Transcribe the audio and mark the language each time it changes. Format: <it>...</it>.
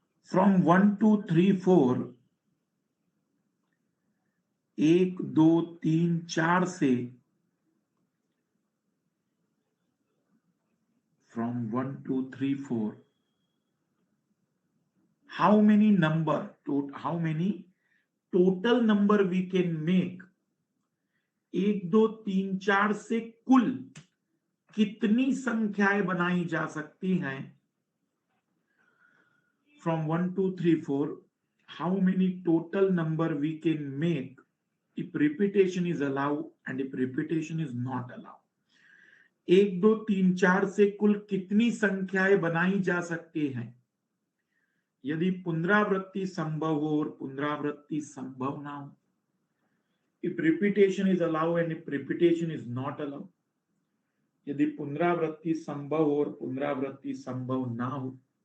<en>from 1 2 3 4, 1 2 3 4 से, from 1 2 3 4, how many number, how many total number we can make,</en> <hi>1 2 3 4 से कुल कितनी संख्याएं बनाई जा सकती हैं?</hi> <en>From 1 2 3 4, how many total number we can make if repetition is allowed and if repetition is not allowed?</en> <hi>1 2 3 4 से कुल कितनी संख्याएं बनाई जा सकती हैं यदि पुनरावृत्ति संभव हो और पुनरावृत्ति संभव ना हो?</hi> <en>If repetition is allowed and if repetition is not allowed,</en> <hi>यदि पुनरावृत्ति संभव हो और पुनरावृत्ति संभव ना हो।</hi>